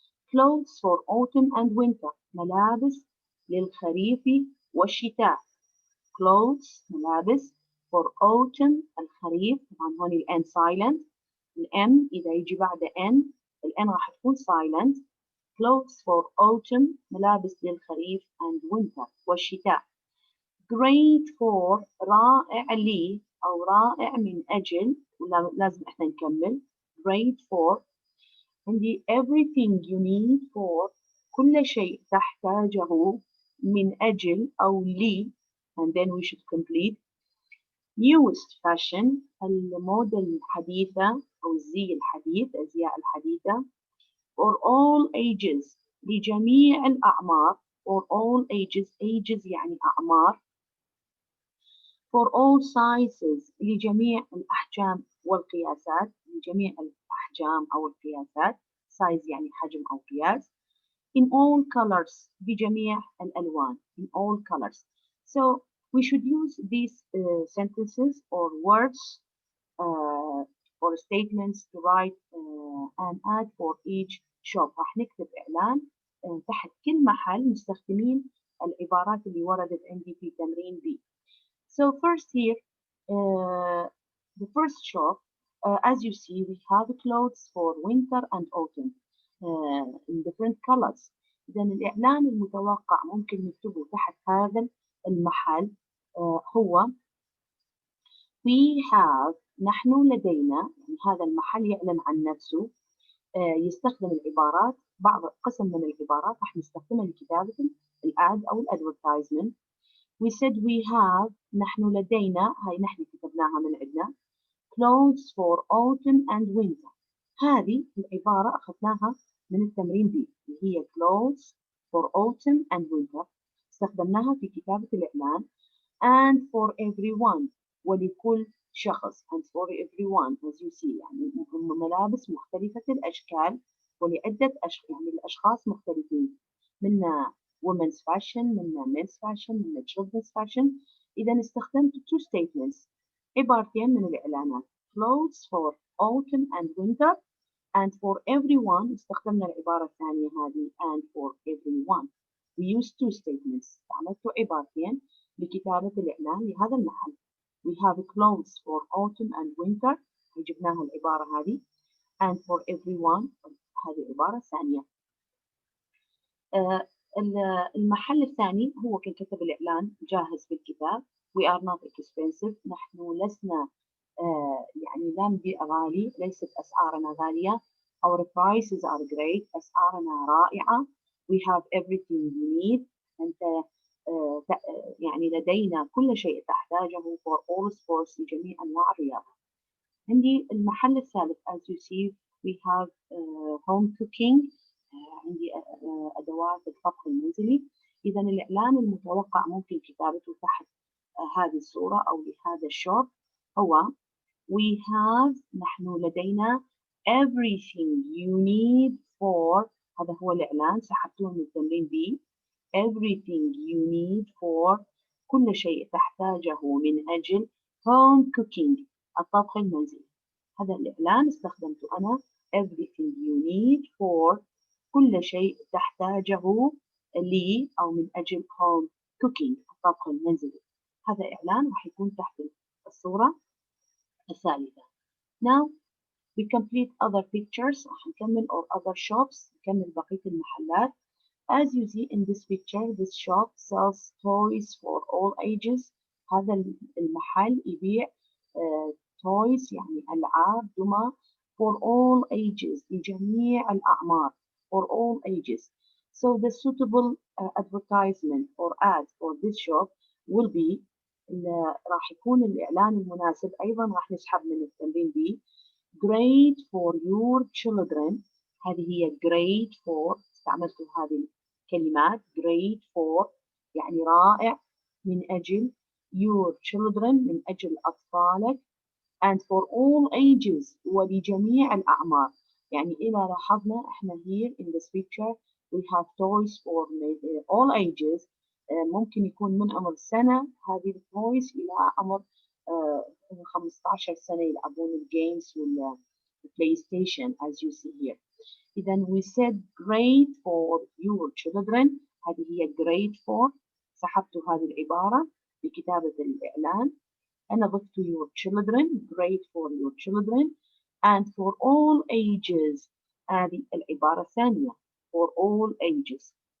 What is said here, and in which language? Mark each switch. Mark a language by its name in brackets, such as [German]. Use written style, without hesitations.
[English] Clothes for autumn and winter [Arabic] ملابس للخريف والشتاء. [English] Clothes [Arabic] ملابس [English] for autumn [Arabic] الخريف طبعا هون ال N silent ال M إذا يجي بعد N ال N راح تكون silent. [English] Clothes for autumn [Arabic] ملابس للخريف [English] and winter [Arabic] والشتاء. [English] Great for [Arabic] رائع لي أو رائع من أجل لازم إحنا نكمل. [English] Great for [Arabic] عندي [English] everything you need for [Arabic] كل شيء تحتاجه من أجل أو لي [English] and then we should complete. Newest fashion [Arabic] الموضة الحديثة أو الزي الحديث الأزياء الحديثة. [English] For all ages [Arabic] لجميع الأعمار. [English] For all ages [Arabic] يعني أعمار. [English] For all sizes [Arabic] لجميع الأحجام والقياسات. لجميع الأحجام أو القياسات. size يعني حجم أو قياس. [English] In all colors [Arabic] بجميع الألوان. [English] In all colors. So we should use these sentences or words or statements to write an ad for each shop. [Arabic] راح نكتب إعلان تحت كل محل مستخدمين العبارات اللي وردت عندي في تمرين B. [English] So first here, the first shop, as you see, we have clothes for winter and autumn in different colors. [Arabic] إذا الإعلان المتوقع ممكن نكتبه تحت هذا المحل هو [English] we have، [Arabic] نحن لدينا، يعني هذا المحل يعلن عن نفسه، يستخدم العبارات، بعض قسم من العبارات راح نستخدمها لكتابة الاد أو الادفرتايزمنت. [English] We said we have، [Arabic] نحن لدينا، هاي نحن كتبناها من عندنا، [English] clothes for autumn and winter. [Arabic] هذه العبارة أخذناها من التمرين B اللي هي [English] clothes for autumn and winter، [Arabic] استخدمناها في كتابة الإعلان. [English] and for everyone، [Arabic] ولكل شخص، [English] and for everyone as you see، [Arabic] يعني ملابس مختلفة الأشكال ولعدة يعني الأشخاص مختلفين، منا [English] women's fashion، [Arabic] منا [English] men's fashion، [Arabic] منا [English] children's fashion. إذا استخدمت two statements، [Arabic] عبارتين من الإعلانات، [English] clothes for autumn and winter and for everyone. [Arabic] استخدمنا العبارة الثانية هذه [English] and for everyone. We use two statements، [Arabic] استعملت عبارتين لكتابة الإعلان لهذا المحل. [English] We have clothes for autumn and winter، [Arabic] جبناها العبارة هذه، [English] and for everyone [Arabic] هذه عبارة ثانية. المحل الثاني هو كان كتب الإعلان جاهز في الكتاب. [English] We are not expensive، [Arabic] نحن لسنا يعني لا نبيع غالي، ليست أسعارنا غالية. [English] Our prices are great، [Arabic] أسعارنا رائعة. [English] We have everything you need، [Arabic] أنت يعني لدينا كل شيء تحتاجه [English] for all sports، [Arabic] لجميع أنواع الرياضة. عندي المحل الثالث [English] as you see we have home cooking، [Arabic] عندي أدوات الطبخ المنزلي. إذا الإعلان المتوقع ممكن كتابته تحت هذه الصورة أو لهذا الشوب هو [English] we have، [Arabic] نحن لدينا [English] everything you need for، [Arabic] هذا هو الإعلان سحبته من التمرين B. [English] everything you need for، [Arabic] كل شيء تحتاجه من أجل [English] home cooking، [Arabic] الطبخ المنزلي. هذا الإعلان استخدمته أنا [English] everything you need for، [Arabic] كل شيء تحتاجه لي أو من أجل [English] home cooking، [Arabic] الطبخ المنزلي. هذا إعلان راح يكون تحت الصورة الثالثة. [English] Now we complete other pictures، [Arabic] راح نكمل [English] or other shops، [Arabic] نكمل بقية المحلات. [English] As you see in this picture, this shop sells toys for all ages. [Arabic] هذا المحل يبيع toys يعني ألعاب دمى [English] for all ages، [Arabic] لجميع الأعمار، [English] for all ages. So the suitable advertisement or ad for this shop will be، [Arabic] راح يكون الإعلان المناسب أيضا راح نسحب من التمرين B. [English] Great for your children، [Arabic] هذه هي [English] great for، [Arabic] استعملت هذه الكلمات [English] great for [Arabic] يعني رائع، من أجل [English] your children [Arabic] من أجل أطفالك، [English] and for all ages [Arabic] ولجميع الأعمار. يعني إذا لاحظنا إحنا [English] here in this picture we have toys for all ages، [Arabic] ممكن يكون من عمر سنة هذه التويز إلى عمر 15 سنة يلعبون الجيمز والبلاي ستيشن [English] as you see here. إذا we said great for your children، [Arabic] هذه هي [English] great for، [Arabic] سحبت هذه العبارة بكتابة الإعلان. أنا ضفت [English] your children، great for your children and for all ages، [Arabic] هذه العبارة الثانية [English] for all ages.